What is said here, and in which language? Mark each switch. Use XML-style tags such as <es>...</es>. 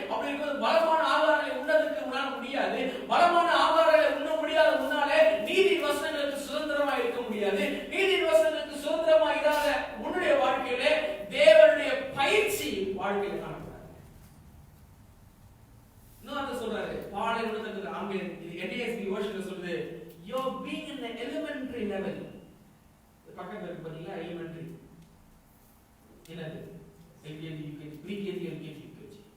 <ta>அப்படி இருக்கும்போது பலமான ஆகாரங்களை உண்ணதுக்கு உன்னால முடியாது. பலமான ஆகாரங்களை உண்ண முடியாத முன்னாலே நீதி வசனங்களுக்கு சுதந்திரமா இருக்க முடியாது. நீதி வசனங்களுக்கு சுதந்திரமா இல்லாத உன்னுடைய வாழ்க்கையில தேவனுடைய பயிற்சி வாழ்க்கையில காணப்படாது. இன்னொரு சொல்றாரு, பாலை உண்ணதுக்கு ஆங்கிலம் NASB வெர்ஷன்ல சொல்லுது,</ta> <en>you are being in the elementary level.</en> <ta>பக்கத்துல இருக்கு பாத்தீங்களா, elementary என்னது? LKG UKG pre-KG LKG UKG.</ta>